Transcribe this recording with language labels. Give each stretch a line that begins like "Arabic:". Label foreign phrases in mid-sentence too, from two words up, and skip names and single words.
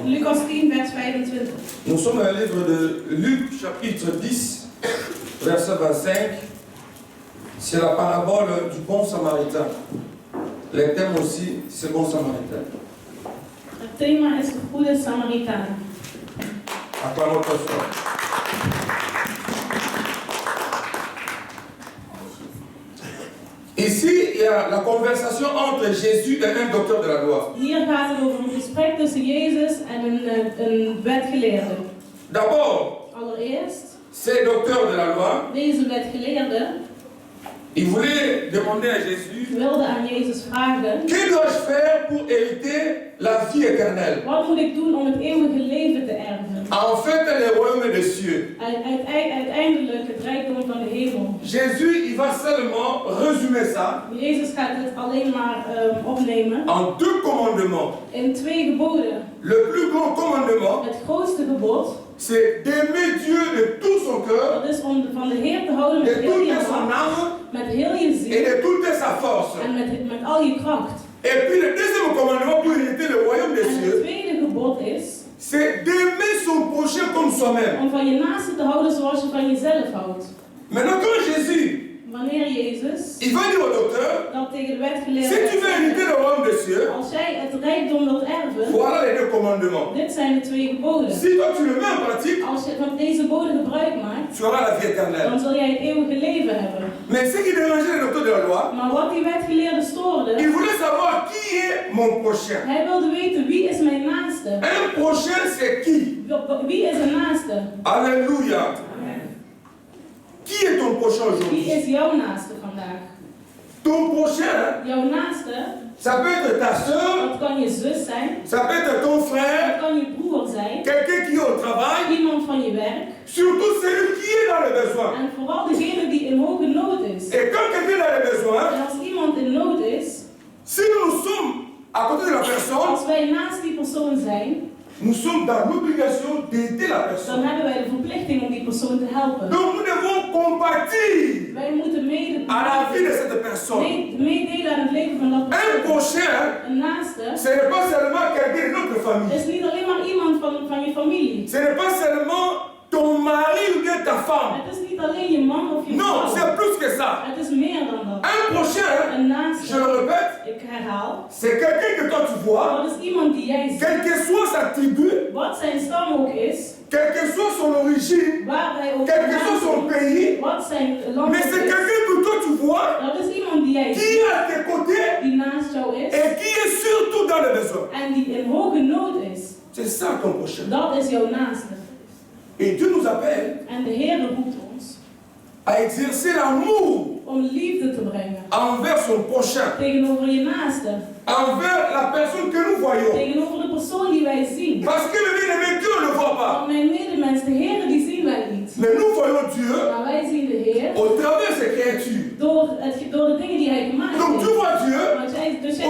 Dutch: Lucas 10, vers 25.
French: Nous sommes dans le livre de Luc, chapitre 10, verset 25. C'est la parabole du bon samaritain. Le thème aussi, c'est bon samaritain.
Dutch: Het thema is de goede Samaritaan.
French: Acclamons très fort. Ici, il y a la conversation entre Jésus et un docteur de la loi.
Dutch: Hier gaat het over een gesprek tussen Jezus en een wetgeleerde.
French: D'abord,
Dutch: Allereerst,
French: ces docteurs de la loi,
Dutch: deze wetgeleerde
French: ils voulaient demander à Jésus,
Dutch: wilde aan Jezus vragen:
French: que dois-je faire pour hériter la vie éternelle?
Dutch: wat moet ik doen om het eeuwige leven te erven?
French: En fait, le royaume des cieux.
Dutch: Uiteindelijk het rijkdom van de hemel.
French: Jésus, il va seulement résumer ça
Dutch: Jezus gaat het alleen maar opnemen
French: en 2 commandements.
Dutch: in 2 geboden.
French: Le plus grand commandement,
Dutch: Het grootste gebod,
French: c'est d'aimer Dieu de tout son cœur,
Dutch: dat is om van de Heer te houden met
French: de
Dutch: heel je
French: toute son
Dutch: hart,
French: âme
Dutch: met heel je
French: et
Dutch: ziel
French: de toute sa force.
Dutch: en met al je kracht.
French: Et puis le deuxième commandement pour hériter le royaume des
Dutch: En het
French: cieux,
Dutch: tweede gebod is
French: c'est d'aimer son prochain comme soi-même.
Dutch: om van je naaste te houden zoals je van jezelf houdt.
French: Maintenant, quand Jésus,
Dutch: Wanneer Jezus
French: il va dire au docteur,
Dutch: dat tegen de
French: si
Dutch: wetgeleerde
French: tu veux hériter le royaume des cieux,
Dutch: als jij het rijkdom wilt erven,
French: voilà les 2 commandements.
Dutch: dit zijn de 2 geboden.
French: Si toi tu le mets en pratique,
Dutch: Als je van deze boden gebruik maakt,
French: tu auras la vie éternelle.
Dutch: dan zul jij het eeuwige leven hebben.
French: Mais ce qui dérangeait le docteur de la loi,
Dutch: Maar wat die wetgeleerde stoorde,
French: il voulait savoir qui est mon prochain.
Dutch: hij wilde weten: wie is mijn naaste?
French: Un prochain, c'est qui?
Dutch: Wie is een naaste?
French: Alléluia. Qui est ton prochain
Dutch: Wie
French: aujourd'hui?
Dutch: is jouw naaste vandaag?
French: Ton prochain,
Dutch: Jouw naaste,
French: ça peut être ta soeur,
Dutch: dat kan je zus zijn,
French: ça peut être ton frère,
Dutch: dat kan je broer zijn,
French: quelqu'un qui est au travail,
Dutch: iemand van je werk,
French: surtout celui qui est dans le besoin.
Dutch: en vooral degene die in hoge nood is.
French: Et quand quelqu'un est dans le besoin,
Dutch: En als iemand in nood is,
French: si nous sommes à côté de la personne,
Dutch: als wij naast die persoon zijn,
French: nous sommes dans l'obligation d'aider la
Dutch: dan
French: personne.
Dutch: hebben wij de verplichting om die persoon te helpen.
French: Donc nous devons compatir
Dutch: Wij moeten
French: à la vie de cette personne.
Dutch: meedelen aan het leven van dat
French: Un
Dutch: persoon.
French: prochain,
Dutch: Een naaste
French: ce n'est pas seulement quelqu'un de notre famille.
Dutch: is niet alleen maar iemand van je familie.
French: Ce n'est pas seulement ton mari ou bien ta femme.
Dutch: Het is niet alleen je man of je
French: Non,
Dutch: vrouw.
French: c'est plus que ça.
Dutch: Het is meer dan dat.
French: Un prochain,
Dutch: Een naaste,
French: je le répète,
Dutch: ik herhaal,
French: c'est quelqu'un que toi tu vois,
Dutch: dat is iemand die jij ziet.
French: quelle que soit sa tribu,
Dutch: Wat zijn stam ook is,
French: quelle que soit son origine,
Dutch: waar hij ook
French: quel que soit son
Dutch: vandaan
French: pays,
Dutch: komt, wat zijn land
French: mais
Dutch: ook
French: c'est
Dutch: is.
French: quelqu'un que toi tu vois,
Dutch: Dat is iemand die jij
French: qui
Dutch: ziet,
French: est à tes côtés
Dutch: die naast jou is
French: et qui est surtout dans le besoin.
Dutch: en die in hoge nood is.
French: C'est ça ton prochain.
Dutch: Dat is jouw naaste.
French: Et Dieu nous appelle
Dutch: En de Heer roept ons
French: à exercer l'amour
Dutch: om liefde te brengen
French: envers son prochain,
Dutch: tegenover je naaste,
French: envers la personne que nous voyons.
Dutch: tegenover de persoon die wij zien.
French: Parce que le bien-aimé, Dieu ne le voit pas.
Dutch: Want mijn medemens, de Heer, die zien wij niet.
French: Mais nous voyons Dieu
Dutch: Maar wij zien de Heer
French: au travers de ses créatures.
Dutch: door de dingen die hij gemaakt
French: Donc tu
Dutch: heeft.
French: vois Dieu
Dutch: Want dus jij